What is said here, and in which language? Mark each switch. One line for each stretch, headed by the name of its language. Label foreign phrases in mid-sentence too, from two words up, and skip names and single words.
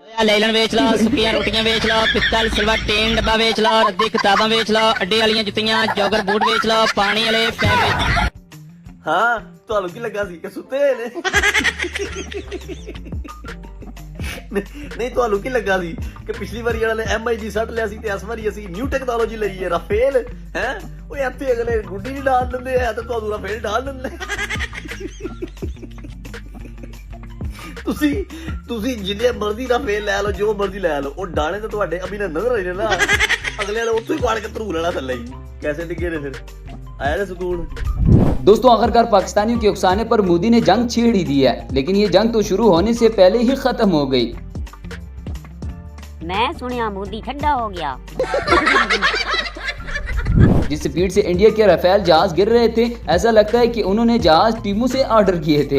Punjabi: ਲੈਲਨ ਵੇਚ ਲੋ, ਸੁੱਕੀਆਂ ਰੋਟੀਆਂ ਵੇਚ ਲੋ, ਪਿੱਤਲ ਸਿਲਵਰ ਟੀਨ ਡੱਬਾ ਵੇਚ ਲੋ, ਰੱਦੀ ਕਿਤਾਬਾਂ ਵੇਚ ਲੋ, ਅੱਡੇ ਵਾਲੀਆਂ ਜੁੱਤੀਆਂ ਜੌਗਰ ਬੂਟ ਵੇਚ ਲੋ, ਪਾਣੀ ਵਾਲੇ ਪੈਪ ਵੇਚ। हाँ ਤੁਹਾਨੂੰ ਕੀ ਲੱਗਾ ਸੀ ਕਿ ਸੁੱਤੇ ਨੇ ਨਹੀਂ ਤੁਹਾਨੂੰ ਕੀ ਲੱਗਾ ਸੀ ਕਿ ਪਿਛਲੀ ਵਾਰੀ ਇਹਨਾਂ ਨੇ MIG ਸੱਟ ਲਿਆ ਸੀ ਤੇ ਇਸ ਵਾਰੀ ਅਸੀਂ ਨਿਊ ਟੈਕਨੋਲੋਜੀ ਲਈ ਹੈ ਰਾਫੇਲ ਹੈ ਉਹ ਇੱਥੇ ਅਗਲੇ ਗੁੱਡੀ ਨਹੀਂ ਡਾਲ ਦਿੰਦੇ ਆ ਤੇ ਤੁਹਾਨੂੰ ਰਾਫੇਲ ਡਾਲ ਦਿੰਦੇ ਤੁਸੀਂ ਜਿੰਨੇ ਮਰਜ਼ੀ ਰਾਫੇਲ ਲੈ ਲਓ ਜੋ ਮਰਜ਼ੀ ਲੈ ਲਓ ਉਹ ਡਾਲੇ ਤਾਂ ਤੁਹਾਡੇ ਅਭੀ ਨੇ ਨਜ਼ਰ ਆਈ ਨਾ ਅਗਲੇ ਨੇ ਉੱਥੇ ਹੀ ਪਾੜ ਕੇ ਧਰੂ ਲੈਣਾ ਥੱਲੇ ਹੀ ਕੈਸੇ ਡਿੱਗੇ ਨੇ ਫਿਰ ਆਇਆ ਨਾ ਸੁਕੂਨ।
Hindi: दोस्तों आखिरकार पाकिस्तानियों के उकसाने पर मोदी ने जंग छेड़ ही दी है, लेकिन ये जंग तो शुरू होने से पहले ही खत्म हो गई।
Punjabi: ਮੈਂ ਸੁਣਿਆ ਮੋਦੀ ਠੰਡਾ ਹੋ ਗਿਆ।
Hindi: जिस स्पीड से इंडिया के राफेल जहाज गिर रहे थे ऐसा लगता है कि उन्होंने जहाज टीमों से ऑर्डर किए थे।